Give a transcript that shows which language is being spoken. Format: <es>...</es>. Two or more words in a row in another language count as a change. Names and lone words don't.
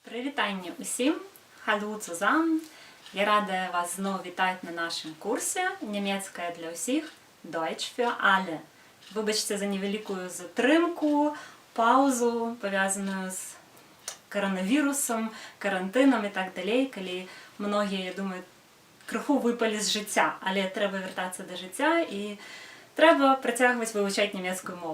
<uk>Привітання усім!</uk> <de>Hallo zusammen!</de> <uk>Я рада вас знову вітати на нашому курсі «Німецька для усіх»</uk> <de>Deutsch für alle.</de> <uk>Вибачте за невелику затримку, паузу, пов'язану з коронавірусом, карантином і так далі, коли многі, я думаю, криху випали з життя, але треба вертатися до життя і треба притягувати вивчати німецьку мову.</uk>